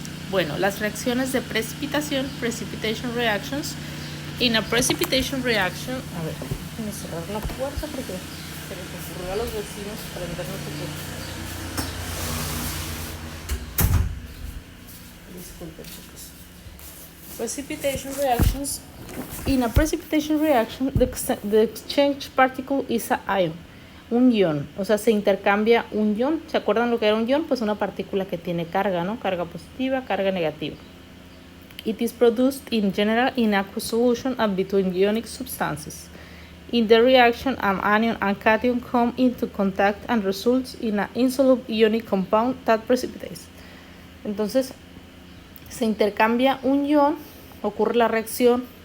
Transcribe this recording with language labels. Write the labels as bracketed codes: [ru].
[es] Bueno, las reacciones de precipitación, [en] precipitation reactions. In a precipitation reaction, [es] a ver, déjenme cerrar la puerta porque se les ocurrió a los vecinos prender no sé qué. Disculpen, chicos. [en] Precipitation reactions. In a precipitation reaction, the exchange particle is an ion. [es] Un ion, o sea, se intercambia un ion. ¿Se acuerdan lo que era un ion? Pues una partícula que tiene carga, ¿no? Carga positiva, carga negativa. [en] It is produced in general in aqueous solution and between ionic substances. In the reaction, an anion and cation come into contact and results in an insoluble ionic compound that precipitates. [es] Entonces, se intercambia un ion, ocurre la reacción.